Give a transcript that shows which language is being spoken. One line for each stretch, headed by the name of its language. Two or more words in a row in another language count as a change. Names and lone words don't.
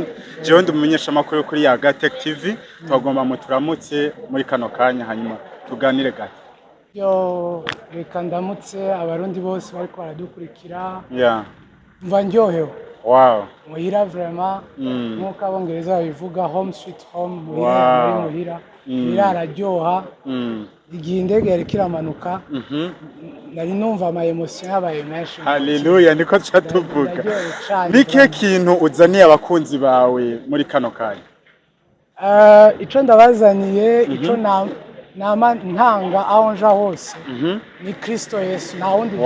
Rundi: Jewe ndumumenyesha amakuru kuri ya Gatech TV, twagomba muturamutse muri kano kanya hanyuma tuganire gato. yo reka ndamutse abarundi bose bariko baradukurikira
English: Yeah.
Rundi: mva ndyohewe
English: Wow.
Rundi: muhira vraiment nk'uko abongereza babivuga
English: home sweet home
Rundi: muhira
English: Wow.
Rundi: yama ari muhira muhira araryoha igihe indege yariko iramanuka nari numva ama emotion yabaye menshi Haleluya niko tuca tuvuga. Ndaryohewe cane Niki vraiment. kintu uzaniye abakunzi bawe muri kano kanya? Ico ndabazaniye ico nama ntanga aho nja hose ni Kristo Yesu nta wundi je